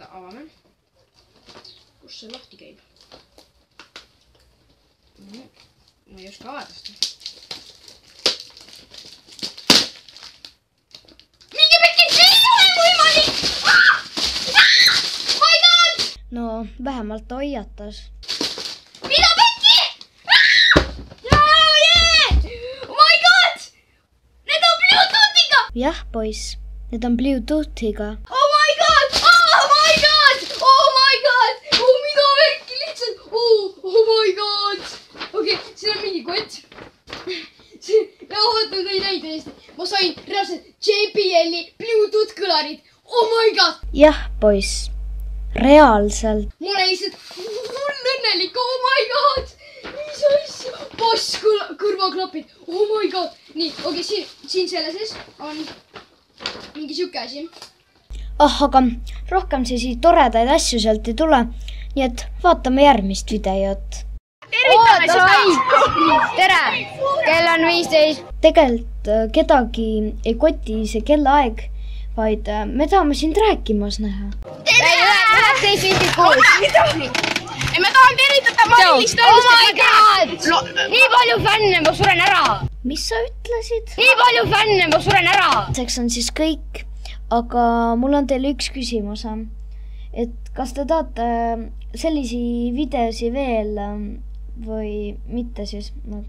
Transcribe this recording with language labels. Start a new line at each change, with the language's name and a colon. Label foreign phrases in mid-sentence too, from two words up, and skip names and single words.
Estonian: Avame. Kus see lahti käib? Ma ei oska avada seda. Mingi pekki, see ei ole võimalik!
English: My God!
Estonian: No, vähemalt ta hoiatas. Mida pekki?
English: Oh my God!
Estonian: Need on Bluetoothiga! Jah, poiss, need on Bluetoothiga.
English: Oh my God! Oh my God! Oh my God!
Estonian: Oh, mida pekki lihtsalt!
English: Oh my God!
Estonian: Okei, siin on mingi kott. Oota, ta ei näi tõesti. Ma sain reaalselt JBL-i Bluetooth kõlarid.
English: Oh my God!
Estonian: Jah, poiss, reaalselt. Ma olen lihtsalt hull õnnelik.
English: Oh my God!
Estonian: Mis asja? Boss kõrvaklapid.
English: Oh my God!
Estonian: Nii, okei, siin selle sees on mingi siuke asi. Aga rohkem siis toredaid asju sealt ei tule. Nii et vaatame järgmist videot. Tere! Kell on 15. Tegelikult kedagi ei koti see kellaaeg, vaid me tahame sind rääkimas näha. Tere! 19.56. Me tahan tervitada Marilist.
English: Oh my God!
Estonian: Nii palju fänne, ma suren ära. Mis sa ütlesid? Nii palju fänne, ma suren ära. Seks on siis kõik, aga mul on teile üks küsimus. Et kas te tahate sellisi videosi veel või mitte siis?